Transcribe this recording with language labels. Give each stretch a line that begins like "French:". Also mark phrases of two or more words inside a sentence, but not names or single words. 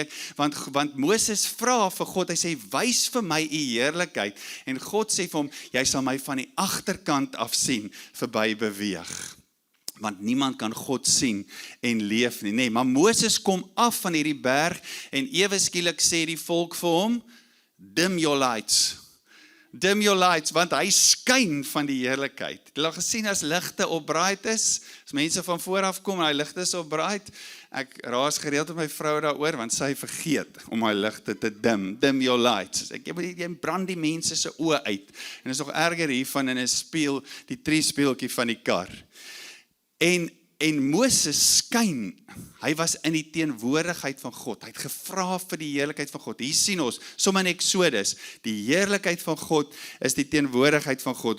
Afrikaans: Want Moses vra vir God, hy sê, wys vir my u heerlikheid. En God sê vir hom, jy sal my van die agterkant af sien, verby beweeg. Want niemand kan God sien en leef nie. Nee, maar Moses kom af van hierdie berg en ewe skielik sê die volk vir hom,
English: dim your lights. Dim your lights,
Afrikaans: want hy skyn van die heerlikheid. Jy het gesien as ligte opbraai is, as mense van vooraf kom en hy ligte is opbraai, ek raas gereeld met my vrou daaroor, want sy vergeet om hy ligte te
English: dim your lights.
Afrikaans: Jy brand die mense se oë uit, en is nog erger hiervan in 'n spieël, die triespieeltjie van die kar. En Moses skyn, hy was in die teenwoordigheid van God, hy het gevra vir die heerlikheid van God. Hier sien ons, sommer in Exodus, die heerlikheid van God is die teenwoordigheid van God.